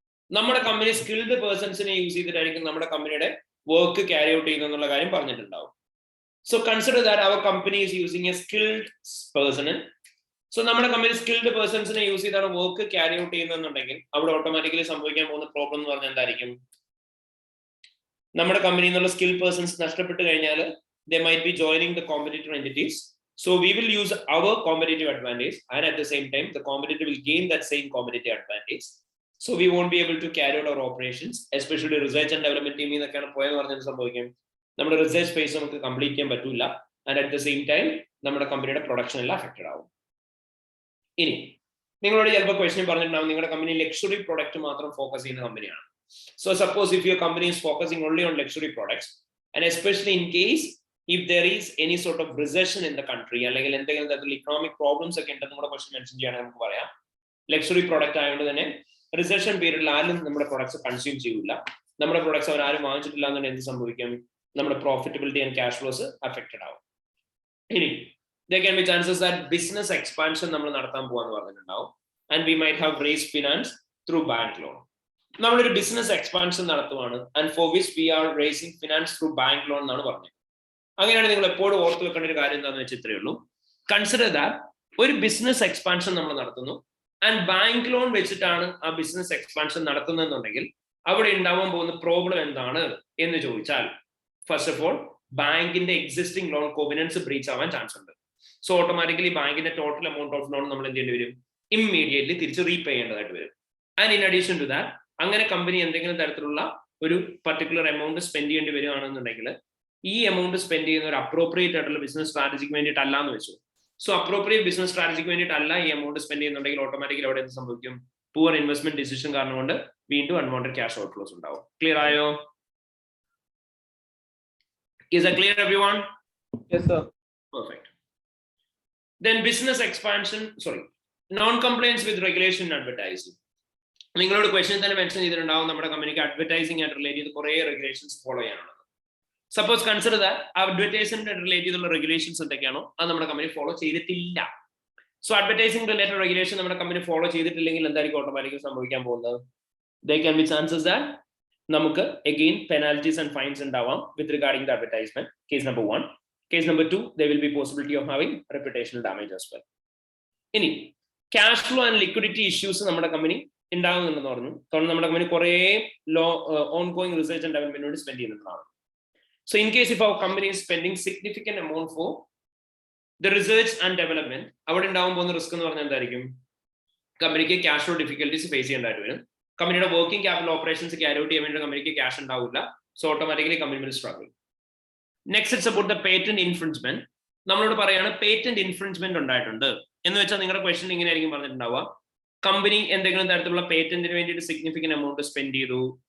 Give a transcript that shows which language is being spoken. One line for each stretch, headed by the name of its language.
Malayalam: നമ്മുടെ company skilled പേഴ്സൺസിനെ use ചെയ്തിട്ടായിരിക്കും നമ്മുടെ കമ്പനിയുടെ വർക്ക് ക്യാരി ഔട്ട് ചെയ്യുന്നുള്ള കാര്യം പറഞ്ഞിട്ടുണ്ടാവും.
English: So consider that our company is using a skilled person.
Malayalam: So നമ്മുടെ കമ്പനി സ്കിൽഡ് പേഴ്സൺസിനെ യൂസ് ചെയ്താണ് വർക്ക് ക്യാരി ഔട്ട് ചെയ്യുന്നുണ്ടെങ്കിൽ അവിടെ ഓട്ടോമാറ്റിക്കലി സംഭവിക്കാൻ പോകുന്ന പ്രോബ്ലം എന്ന് പറഞ്ഞാൽ എന്തായിരിക്കും? നമ്മുടെ കമ്പനിയിൽ നിന്നുള്ള സ്കിൽ പേഴ്സൺസ് നഷ്ടപ്പെട്ട് കഴിഞ്ഞാൽ
English: they might be joining the competitor entities. So we will use our competitive advantage, and at the same time, the competitor will gain that same competitive advantage. So we won't be able to carry out our operations, especially research and development team in the kind of point where സംഭവിക്കും നമ്മുടെ research phase നമുക്ക് complete ചെയ്യാൻ പറ്റില്ല, and at the same time നമ്മുടെ കമ്പനിയുടെ production എല്ലാം affected ആവും.
Malayalam: ഇനി നിങ്ങളോട് ചിലപ്പോൾ ക്വസ്റ്റ്യൻ പറഞ്ഞിട്ടുണ്ടാവും, നിങ്ങളുടെ കമ്പനി ലക്ഷറി പ്രൊഡക്റ്റ് മാത്രം ഫോക്കസ് ചെയ്യുന്ന കമ്പനിയാണ്.
English: So suppose if your company is focusing only on luxury products, and especially in case if there is any sort of recession in the country,
Malayalam: അല്ലെങ്കിൽ എന്തെങ്കിലും തരത്തിലുള്ള economic problems ഒക്കെ ഉണ്ടെന്ന് നമ്മുടെ question mention ചെയ്യണമെങ്കിൽ നമുക്ക് പറയാം ലക്ഷറി പ്രൊഡക്റ്റ് ആയതുകൊണ്ട് തന്നെ റിസഷൻ പീരീഡിൽ ആരും നമ്മുടെ പ്രൊഡക്ട്സ് കൺസ്യൂം ചെയ്യില്ല, നമ്മുടെ പ്രൊഡക്ട്സ് അവർ ആരും വാങ്ങിച്ചിട്ടില്ല എന്നുണ്ടെങ്കിൽ എന്ത് സംഭവിക്കും, നമ്മുടെ profitability and cash flows affected ആവും.
English: ഇനി there can be chances that business expansion നമ്മൾ നടത്താൻ പോവാന്ന് പറഞ്ഞിട്ടുണ്ടാവും, and we might have raised finance through bank loan.
Malayalam: നമ്മളൊരു business expansion നടത്തുവാണ്,
English: and for which we are raising finance through bank loan
Malayalam: എന്നാണ് പറഞ്ഞത്. അങ്ങനെയാണ് നിങ്ങൾ എപ്പോഴും ഓർത്ത് വെക്കേണ്ട ഒരു കാര്യം എന്താണെന്ന് വെച്ചാൽ ഇത്രയേ ഉള്ളൂ. കൺസിഡർ ദാറ്റ് ഒരു ബിസിനസ് എക്സ്പാൻഷൻ നമ്മൾ നടത്തുന്നു, ആൻഡ് ബാങ്ക് ലോൺ വെച്ചിട്ടാണ് ആ ബിസിനസ് എക്സ്പാൻഷൻ നടത്തുന്നതെന്നുണ്ടെങ്കിൽ അവിടെ ഉണ്ടാവാൻ പോകുന്ന പ്രോബ്ലം എന്താണ് എന്ന് ചോദിച്ചാൽ, ഫസ്റ്റ് ഓഫ് ഓൾ ബാങ്കിന്റെ എക്സിസ്റ്റിംഗ് ലോൺ കോവിനൻസ് ബ്രീച്ച് ആവാൻ ചാൻസ് ഉണ്ട്. സോ ഓട്ടോമാറ്റിക്കലി ബാങ്കിന്റെ ടോട്ടൽ എമൗണ്ട് ഓഫ് ലോൺ നമ്മൾ എന്ത് ചെയ്യേണ്ടി വരും, ഇമ്മീഡിയറ്റ്ലി തിരിച്ച് റീപേ ചെയ്യേണ്ടതായിട്ട് വരും. And in addition to that, അങ്ങനെ കമ്പനി എന്തെങ്കിലും തരത്തിലുള്ള ഒരു പർട്ടിക്കുലർ എമൗണ്ട് സ്പെൻഡ് ചെയ്യേണ്ടി വരികയാണെന്നുണ്ടെങ്കിൽ ഈ എമൗണ്ട് സ്പെൻഡ് ചെയ്യുന്ന ഒരു അപ്രോപ്രിയേറ്റ് ആയിട്ടുള്ള ബിസിനസ് സ്ട്രാറ്റജിക്ക് വേണ്ടിയിട്ടല്ല എന്ന് വെച്ചു. സോ അപ്രോപ്രിയേറ്റ് ബിസിനസ് സ്ട്രാറ്റജിക്ക് വേണ്ടിയിട്ടല്ല ഈ എമൗണ്ട് സ്പെൻഡ് ചെയ്യുന്നുണ്ടെങ്കിൽ ഓട്ടോമാറ്റിക്കലി അവിടെ എന്ത് സംഭവിക്കും, പൂവർ ഇൻവെസ്റ്റ്മെന്റ് ഡിസിഷൻ കാരണം കൊണ്ട് വീണ്ടും അൺവാണ്ടഡ് ക്യാഷ് ഔട്ട്ഫ്ലോസ് ഉണ്ടാവും. ക്ലിയർ ആയോ?
English: Is that clear, everyone? Yes, sir. Perfect. Then business expansion, non-compliance with regulation and advertising.
Malayalam: നിങ്ങളോട് ക്വസ്റ്റ്യൻ തന്നെ മെൻഷൻ ചെയ്തിട്ടുണ്ടാവും, നമ്മുടെ കമ്പനിക്ക് അഡ്വർടൈസിംഗ് ആയിട്ട് റിലേറ്റ് ചെയ്ത് കുറേ റെഗുലേഷൻസ് ഫോളോ ചെയ്യാനുള്ളത്. Suppose consider that advertising relate ചെയ്തുള്ള റെഗുലേഷൻസ് എന്തൊക്കെയാണോ അത് നമ്മുടെ കമ്പനി ഫോളോ ചെയ്തിട്ടില്ല. സോ അഡ്വർടൈസിംഗ് റിലേറ്റഡ് റെഗുലേഷൻ നമ്മുടെ കമ്പനി ഫോളോ ചെയ്തിട്ടില്ലെങ്കിൽ എന്തായിരിക്കും ഓട്ടോമാറ്റിക്കലി സംഭവിക്കാൻ പോകുന്നത്?
English: There can be chances that നമുക്ക് again penalties and fines ഉണ്ടാവാം with regarding the advertisement. Case number 1. Case number 2, there will be possibility of having reputational damage as well.
Malayalam: ഇനി cash flow and liquidity issues നമ്മുടെ company ഉണ്ടാകുന്നുണ്ടെന്ന് പറഞ്ഞു. കാരണം നമ്മുടെ company കുറേ ongoing research and development വേണ്ടി spend ചെയ്യുന്നതാണ്.
English: So in case if our company is spending significant amount for the research and development,
Malayalam: അവിടെ ഉണ്ടാവാൻ പോകുന്ന റിസ്ക് എന്ന് പറഞ്ഞാൽ എന്തായിരിക്കും, കമ്പനിക്ക് ക്യാഷ് ഫ്ലോ ഡിഫിക്കൽട്ടീസ് ഫേസ് ചെയ്യേണ്ടതായിട്ട് വരും. കമ്പനിയുടെ working capital operations carry out ചെയ്യാൻ വേണ്ടി കമ്പനിക്ക് ക്യാഷ് ഉണ്ടാവില്ല. So automatically company will struggle. Next it's about the patent infringement. നമ്മളോട് പറയാണ് പേറ്റന്റ് ഇൻഫ്രിഞ്ച്മെന്റ് ഉണ്ടായിട്ടുണ്ട് എന്ന് വെച്ചാൽ നിങ്ങളുടെ ക്വസ്റ്റൻ ഇങ്ങനെ ആയിരിക്കും പറഞ്ഞിട്ടുണ്ടാവുക, കമ്പനി എന്തെങ്കിലും തരത്തിലുള്ള പേറ്റന്റിന് വേണ്ടിയിട്ട് സിഗ്നിഫിക്കന്റ് എമൗണ്ട് സ്പെൻഡ് ചെയ്തു.